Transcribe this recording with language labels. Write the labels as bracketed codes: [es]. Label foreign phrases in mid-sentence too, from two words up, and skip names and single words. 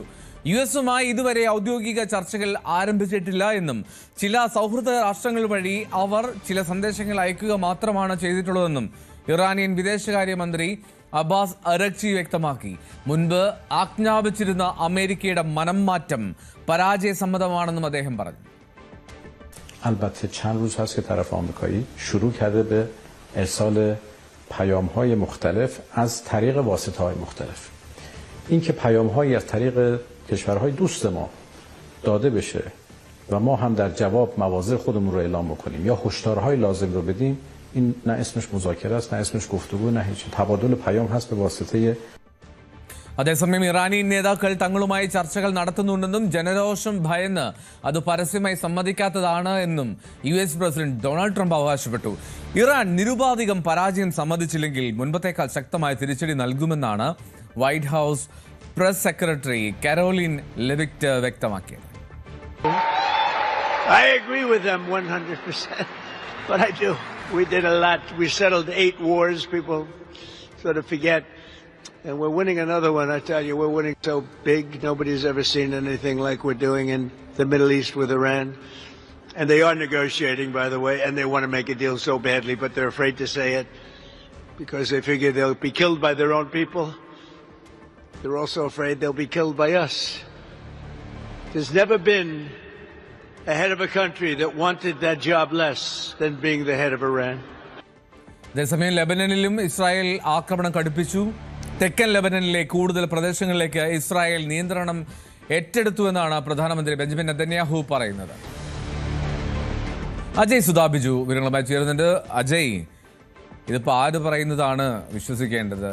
[ml] US-മായി ഇതുവരെ ഔദ്യോഗിക ചർച്ചകൾ ആരംഭിച്ചിട്ടില്ല എന്നും ചില സൗഹൃദ രാഷ്ട്രങ്ങൾ വഴി അവർ ചില സന്ദേശങ്ങൾ അയക്കുക മാത്രമാണ് ചെയ്തിട്ടുള്ളതെന്നും ഇറാനിയൻ വിദേശകാര്യമന്ത്രി അബ്ബാസ് അരഗ്ചി വ്യക്തമാക്കി. മുൻപ് ആജ്ഞാപിച്ചിരുന്ന അമേരിക്കയുടെ മനംമാറ്റം پراجعسمدمانند അദ്ദേഹം പറഞ്ഞു. [fa] البته چند روز هست که طرف آمریکایی شروع کرده به ارسال پیام‌های مختلف از طریق واسطه‌های مختلف. اینکه پیام‌هایی از طریق کشورهای دوست ما داده بشه و ما هم در جواب مواضع خودمون رو اعلام بکنیم یا هشدارهای لازم رو بدیم، این نه اسمش مذاکره است، نه اسمش گفتگو، نه هیچ. تبادل پیام هست به واسطه. [ml] അതേസമയം ഇറാനി നേതാക്കൾ തങ്ങളുമായി ചർച്ചകൾ നടത്തുന്നുണ്ടെന്നും ജനരോഷം ഭയന്ന് അത് പരസ്യമായി സമ്മതിക്കാത്തതാണ് എന്നും US പ്രസിഡന്റ് ഡൊണാൾഡ് ട്രംപ് അവകാശപ്പെട്ടു. ഇറാൻ നിരുപാധികം പരാജയം സമ്മതിച്ചില്ലെങ്കിൽ മുൻപത്തേക്കാൾ ശക്തമായ തിരിച്ചടി നൽകുമെന്നാണ് വൈറ്റ് ഹൗസ് പ്രസ് സെക്രട്ടറി കരോലിൻ ലെവിറ്റ് വ്യക്തമാക്കിയത്. [en] I agree with them 100%, but I do. We did a lot. We settled 8 wars. People sort of forget. And we're winning another one, I tell you. We're winning so big. Nobody's ever seen anything like we're doing in the Middle East with Iran. And they are negotiating, by the way, and they want to make a deal so badly, but they're afraid to say it because they figure they'll be killed by their own people. They're also afraid they'll be killed by us. There's never been a head of a country that wanted that job less than being the head of Iran. [ml] അതേസമയം ലെബനനിലും ഇസ്രായേൽ ആക്രമണം കടുപ്പിച്ചു. തെക്കൻ ലെബനനിലെ കൂടുതൽ പ്രദേശങ്ങളിലേക്ക് ഇസ്രായേൽ നിയന്ത്രണം ഏറ്റെടുത്തുവെന്നാണ് പ്രധാനമന്ത്രി ബെഞ്ചമിൻ നെതന്യാഹു പറയുന്നത്. അജയ് സുധാബിജു വിവരങ്ങളുമായി ചേരുന്നുണ്ട്. അജയ്, ഇതിപ്പോൾ ആര് പറയുന്നതാണ് വിശ്വസിക്കേണ്ടത്?